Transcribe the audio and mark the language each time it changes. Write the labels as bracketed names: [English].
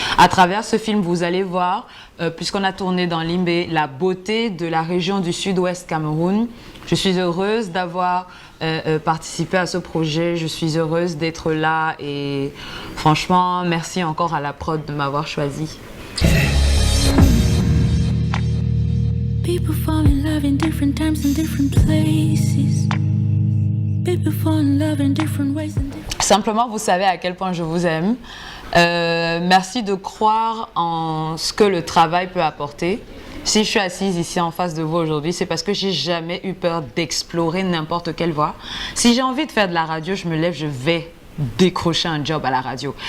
[French] À travers ce film, vous allez voir, puisqu'on a tourné dans Limbé, la beauté de la région du sud-ouest Cameroun. Je suis heureuse d'avoir participé à ce projet, je suis heureuse d'être là, et franchement, merci encore à la prod de m'avoir choisi. [English] People fall in love in different times and different places. People fall in love in different ways and different... [French] Simplement, vous savez à quel point je vous aime. Merci de croire en ce que le travail peut apporter. Si je suis assise ici en face de vous aujourd'hui, c'est parce que j'ai jamais eu peur d'explorer n'importe quelle voie. Si j'ai envie de faire de la radio, je me lève, je vais décrocher un job à la radio.